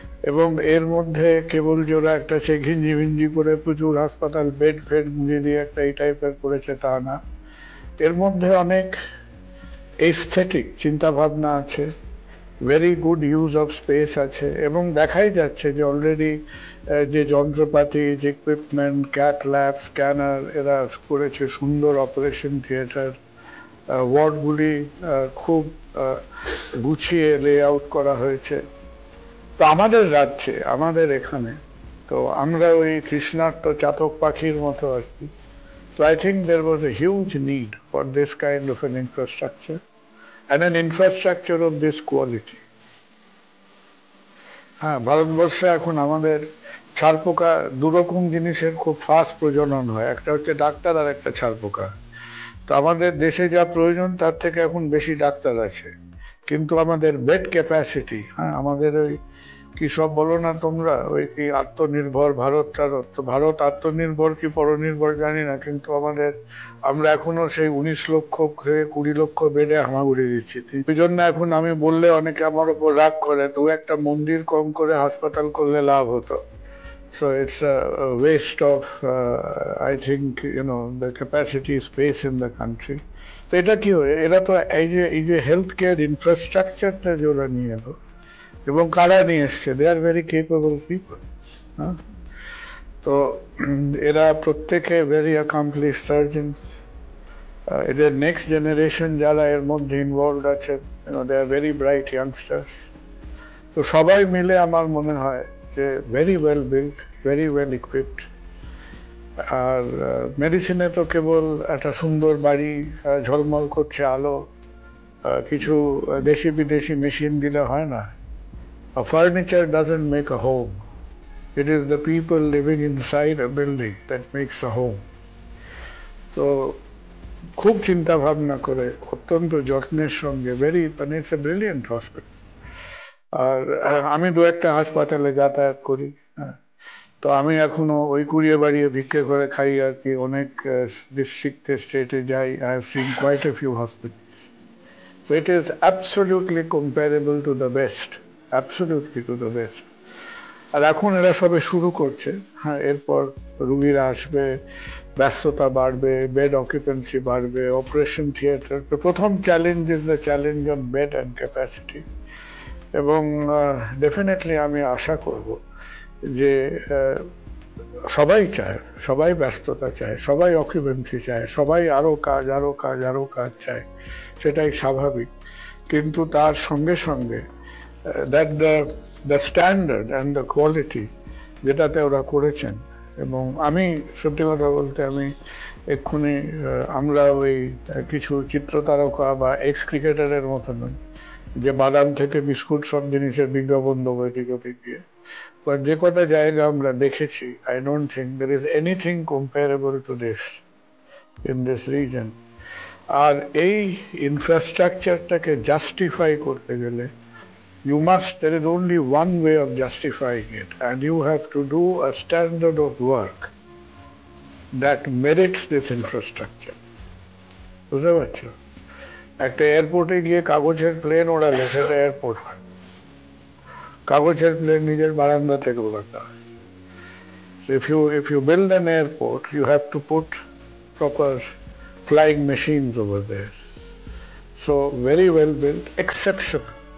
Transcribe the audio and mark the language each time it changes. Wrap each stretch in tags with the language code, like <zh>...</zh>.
<bn>এবং এর মধ্যে কেবল যে ওরা একটা সে ঘিঞ্জি ভিঞ্জি করে প্রচুর হাসপাতাল বেড ফেড গুঁজে দিয়ে একটা এই টাইপের করেছে তা না, এর মধ্যে অনেক এস্থেটিক চিন্তা ভাবনা আছে,</bn> <en>very good use of space</en> <bn>আছে, এবং দেখাই যাচ্ছে যে অলরেডি যে যন্ত্রপাতি, যে ইকুইপমেন্ট, ক্যাট ল্যাব, স্ক্যানার এরা করেছে, সুন্দর অপারেশন থিয়েটার, ওয়ার্ডগুলি খুব গুছিয়ে লে আউট করা হয়েছে। তো আমাদের রাজ্যে, আমাদের এখানে তো আমরা ওই তৃষ্ণার্ত চাতক পাখির মতো আর কি।</bn> <en>So I think there was a huge need for this kind of an infrastructure and an infrastructure of this quality.</en> <bn>হ্যাঁ, ভারতবর্ষে এখন আমাদের ছারপোকা দুরকম জিনিসের খুব ফাস্ট প্রজনন হয়, একটা হচ্ছে ডাক্তার আর একটা ছারপোকা। তো আমাদের দেশে যা প্রয়োজন তার থেকে এখন বেশি ডাক্তার আছে, কিন্তু আমাদের বেড ক্যাপাসিটি, হ্যাঁ, আমাদের ওই কি সব বলো না তোমরা, ওই কি আত্মনির্ভর ভারত টারত, তো ভারত আত্মনির্ভর কি পরনির্ভর জানি না, কিন্তু আমরা এখনো সেই 19 লক্ষ থেকে 20 লক্ষ বেডে হামাগুড়ি দিচ্ছি। এই জন্য এখন আমি বললে অনেকে আমার উপর রাগ করে, তো একটা মন্দির কম করে হাসপাতাল করলে লাভ হতো।</bn> <en>So it's a waste of, I think, the capacity space in the country.</en> <bn>তো এটা কি হয়, এরা তো এই যে হেলথ কেয়ার ইনফ্রাস্ট্রাকচারটা যে ওরা নিয়ে এলো, এবং কারা নিয়ে এসছে,</bn> <en>They are very capable people.</en> <bn>তো এরা প্রত্যেকে</bn> <en>Very accomplish surgeons.</en> <bn>এদের নেক্সট জেনারেশন যারা এর মধ্যে ইনভলভ আছে,</bn> <en>They are very bright youngsters.</en> <bn>তো সবাই মিলে আমার মনে হয় যে</bn> <en>Very well build, very well equipped.</en> <bn>আর মেডিসিনে তো কেবল একটা সুন্দর বাড়ি, ঝলমল করছে আলো, কিছু দেশি বিদেশি মেশিন দিলে হয় না।</bn> <en>A furniture doesn't make a home. It is the people living inside a building that makes a home.</en> <bn>তো খুব চিন্তা ভাবনা করে, অত্যন্ত যত্নের সঙ্গে, মানে</bn> <en>It's a brilliant hospital.</en> <bn>আর আমি দু একটা হাসপাতালে যাতায়াত করি, হ্যাঁ, তো আমি এখনো ওই কুড়িয়ে বাড়িয়ে ভিক্ষে করে খাই আর কি। অনেক ডিস্ট্রিক্টে, স্টেটে যাই,</bn> <en>I have seen quite a few hospitals. So it is absolutely comparable to the best, absolutely to the best.</en> <bn>আর এখন এরা সবে শুরু করছে, হ্যাঁ, এরপর রুগীরা আসবে, ব্যস্ততা বাড়বে, বেড অকুপেন্সি বাড়বে, অপারেশন থিয়েটার। তো প্রথম</bn> <en>Challenge is the challenge on bed and capacity.</en> <bn>এবং ডেফিনেটলি আমি আশা করব যে সবাই চায়, সবাই ব্যস্ততা চায়, সবাই অকুপেন্সি চায়, সবাই আরো কাজ, আরো কাজ, আরো কাজ চায়, সেটাই স্বাভাবিক। কিন্তু তার সঙ্গে সঙ্গে</bn> <en>that the standard and the quality</en> <bn>যেটাতে ওরা করেছেন। এবং আমি সত্যি কথা বলতে, আমি এক্ষুনি আমরা ওই কিছু চিত্রতারকা বা এক্স ক্রিকেটারের মতো নই যে বাদাম থেকে বিস্কুট সব জিনিসের বিজ্ঞাপন দেবো এদিক ওদিক দিয়ে।</bn> <en>but</en> <bn>যে কটা জায়গা আমরা দেখেছি,</bn> <en>I don't think there is anything comparable to this in this region.</en> <bn>আর এই ইনফ্রাস্ট্রাকচারটাকে জাস্টিফাই করতে গেলে</bn> <en>there is only one way of justifying it, and you have to do a standard of work that merits this infrastructure.</en> <bn>বুঝতে পারছো? একটা এয়ারপোর্টে গিয়ে কাগজের plane ওড়ালে সেটা এয়ারপোর্ট হয়, কাগজের প্লেন নিজের বারান্দা থেকে ওড়াতে হয়।</bn> <en>If you build an airport, you have to put proper flying machines over there. So very well built, exceptional.</en>